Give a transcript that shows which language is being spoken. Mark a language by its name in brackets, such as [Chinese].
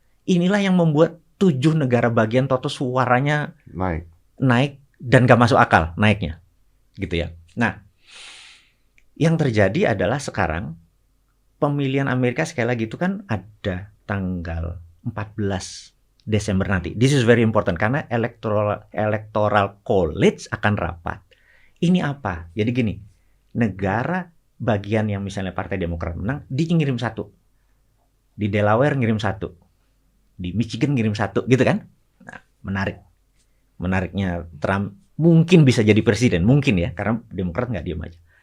[Indonesian] Inilah yang membuat 7 negara bagian Toto suaranya naik dan gak masuk akal naiknya. Gitu ya. Nah, yang terjadi adalah sekarang pemilihan Amerika sekali lagi itu kan ada tanggal 14 Desember nanti. [English] This is very important [Indonesian] karena [English] electoral college [Indonesian] akan rapat. Ini apa? Jadi gini, negara bagian yang misalnya Partai Demokrat menang, dia ngirim 1. Di Delaware ngirim 1. Di Michigan ngirim 1, gitu kan? Nah, menarik. Menariknya Trump mungkin bisa jadi presiden, mungkin ya, karena Demokrat nggak diam aja.